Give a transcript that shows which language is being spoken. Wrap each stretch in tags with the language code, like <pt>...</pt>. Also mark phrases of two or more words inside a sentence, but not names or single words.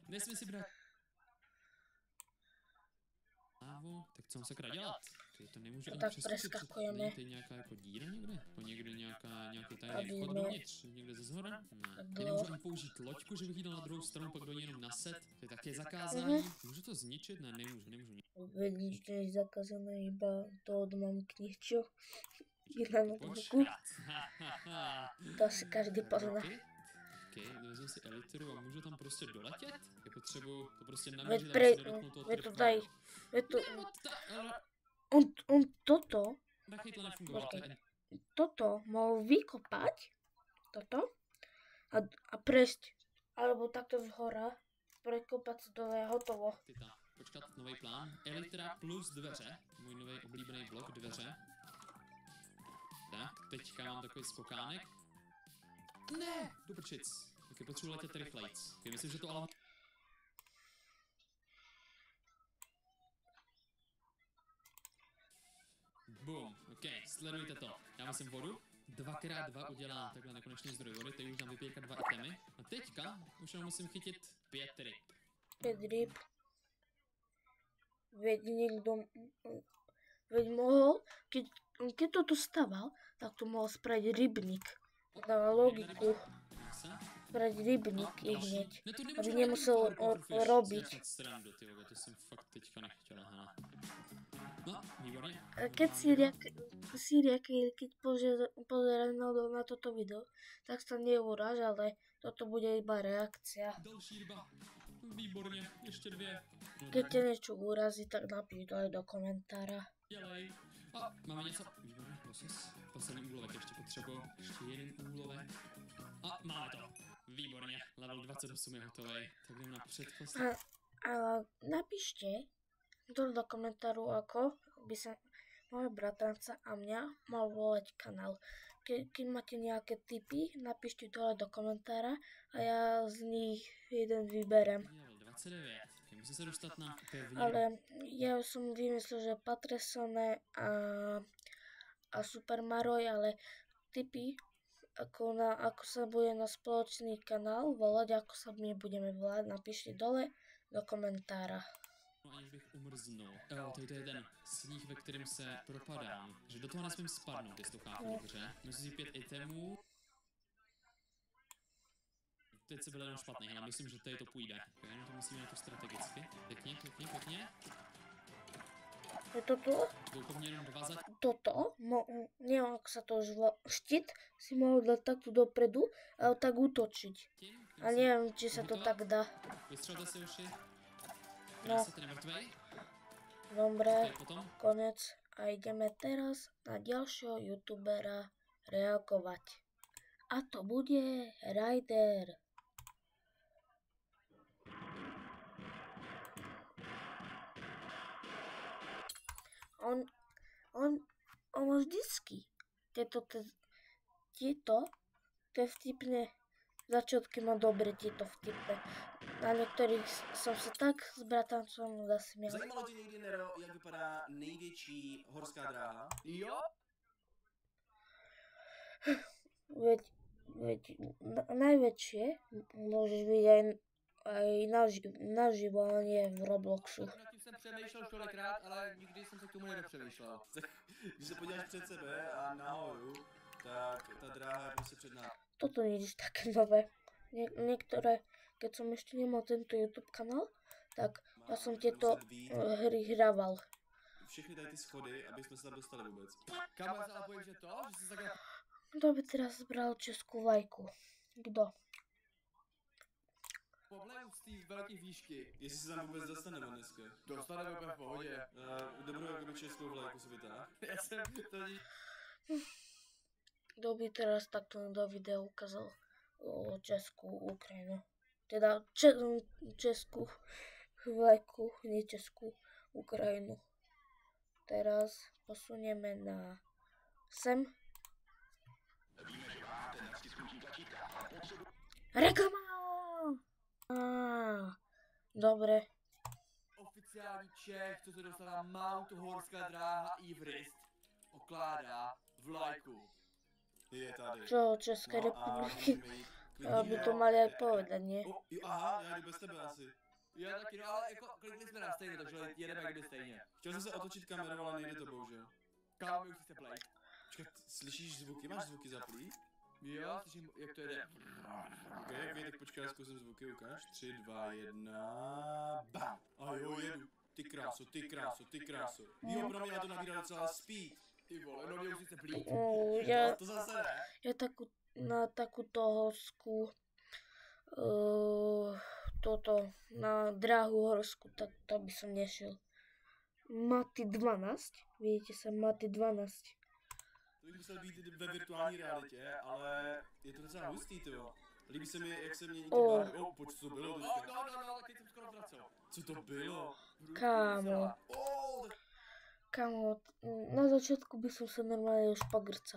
<cs>Nesmím si brát lávu, tak co mám sakra dělat? Tady to nemůžu ani Tak přeskočit. preskakujeme. Není tady nějaká jako díra někde? Po někde nějaký tajný vchod dovnitř? Někde ze zhora? Ne. Já nemůžu ani použít loďku, že bych jí dal na druhou stranu, pak do ní jenom naset. To je také zakázané. Můžu to zničit? Ne, nemůžu.</cs> <sk>Veď nič nie je zakázané, iba to od mamky niečo. Iba na boku. To asi každý pozná.</sk> <cs>OK, vezmu si elitru a můžu tam prostě doletět? Je potřebuju to prostě</cs> <sk>Veď</sk> <cs>namířit, aby se nedotknul toho</cs> <sk>to daj. Toto,</sk> <cs>Nachej to nefungovalo, to je</cs> <sk>toto mohol vykopať, toto, a prejsť, alebo takto zhora, prekopať sa dole a hotovo.</sk> <cs>entita. Počkat, nový plán. Elitra plus dveře. Můj nový oblíbený blok, dveře. Tak, teďka mám takový skokánek. Ne, do prčic. Ok, potřebuji letět rychlejc. Ok, myslím, že to ale... Boom, ok, sledujte to. Já myslím vodu. 2x2 udělám takhle nekonečný zdroj vody, teď už tam vypěkat 2 itemy. A teďka už jenom musím chytit 5 ryb. 5 ryb.</cs> <sk>Veď mohol, keď to tu staval, tak to mohol spraviť rybník. Dáva logiku. Spraviť rybník i hneď, aby nemusel robiť.</sk> <cs>To jsem fakt teďka nechtěl, aha. No, výborně.</cs> <sk>Keď Síria, keď pozerá na toto video, tak sa neuráž, ale toto bude iba reakcia.</sk> <cs>Další ryba. Výborně, ještě 2.</cs> <sk>Keď ťa niečo urazí, tak napíš dole do komentára.</sk> <cs>Dělej. A máme něco. Výborně, losos. Poslední úlovek ještě potřebuji. Ještě jeden úlovek. A máme to. Výborně, level 28 je hotový. Tak jdeme na předposlední.</cs> <sk>A napíšte dole do komentáru, ako by sa môj bratranca a mňa mal volať kanál. Keď máte nejaké tipy, napíšte dole do komentára a ja z nich jeden vyberem.</sk> <cs>29. Musím se dostat na pevně.</cs> <sk>Ale ja som vymyslel, že Patresone a Super Maroj, ale tipy, ako sa bude na spoločný kanál volať, ako sa my budeme volať, napíšte dole do komentára.</sk> <cs>No aniž bych umrznul. Jo, to je ten sníh, ve kterém se propadám. Že do toho nesmím spadnout, jestli to chápu dobře. Musím si 5 itemů. Teď se byl jenom špatný, ale myslím, že tady to půjde. Jenom to musíme na to strategicky. Pěkně. Je to tu? Budou po mně jenom 2 zatím.</cs> <sk>toto, neviem ako sa to už volá, štít si mohol dať takto dopredu a tak útočiť.</sk> <cs>Tím</cs> <sk>A neviem, či sa to tak dá.</sk> <cs>Vystřelte si uši. No. Krásně, ten je mrtvej.</cs> <sk>Dobre, Okay, potom.</sk> <cs>konec.</cs> <sk>A ideme teraz na ďalšieho youtubera reagovať. A to bude Ryder. On vždycky tieto vtipné začiatky má dobre tieto vtipné.</sk> <cs>Na některých jsem se tak s bratancem zasměl. Zajímalo tě někdy, Nero, jak vypadá největší horská dráha? Jo?</cs> <sk>Veď najväčšie môžeš vidieť aj naživo, ale nie v Robloxu.</sk> <cs>Nad tím jsem přemýšlel kolikrát, ale nikdy jsem se k tomu nedopřemýšlel. Když se podíváš před sebe a nahoru, tak ta dráha je prostě před námi.</cs> <sk>Toto nič také nové. Niektoré, keď som ešte nemal tento YouTube kanál, tak ja som tieto hry hrával.</sk> <cs>Všechny tady ty schody, aby jsme se tam dostali vůbec. Kam se ale bojím, že to? Že jsi takhle...</cs> <sk>Kto by teraz zbral českú vlajku?</sk> <cs>Kdo? Poblem z té velké výšky. Jestli se tam vůbec dostaneme dneska. Dostaneme úplně v pohodě. Dobrou jakoby českou vlajku si vytáh. Já jsem to...</cs> <sk>Kto by teraz takto do videa ukázal o Česku, Ukrajinu? Teda Česku vlajku, nie Česku, Ukrajinu. Teraz posunieme na sem. Reklama! Dobre.</sk> <cs>Oficiální Čech, co se dostal na Mount Horská dráha Everest, okládá vlajku. Je tady.</cs> <sk>Čo, České republiky? Aby to mali aj povedať, nie?</sk> <cs>Aha, já jdu bez tebe asi. Já taky, no ale jako klikli jsme na stejně, takže jedeme jakdy stejně. Chtěl jsem se otočit kamerou, ale nejde to bohužel. Kámo, už jste play. Počkej, slyšíš zvuky? Máš zvuky zaplý? Jo, slyším, jak to jde. Ok, tak počkej, já zkusím zvuky, ukáž. 3, 2, 1, bam. A jo, jedu. Ty kráso, ty kráso, ty kráso. Jo, pro mě já to nabírá docela speed. Ty vole, no mě už jste plý. To zase ne.</cs> <sk>Ja na takúto horsku na dráhu horsku, tak to by som nešiel. Maty 12, vidíte sa, Maty 12.</sk> <cs>To bych musel být ve virtuální realitě, ale je to docela hustý, tyjo. Líbí se mi, jak se mění ty barvy. Pojď, co to bylo teďka? No, teď jsem skoro vracel. Co to bylo?</cs> <sk>Kámo, na začiatku by som sa normálne už pogrcal.</sk>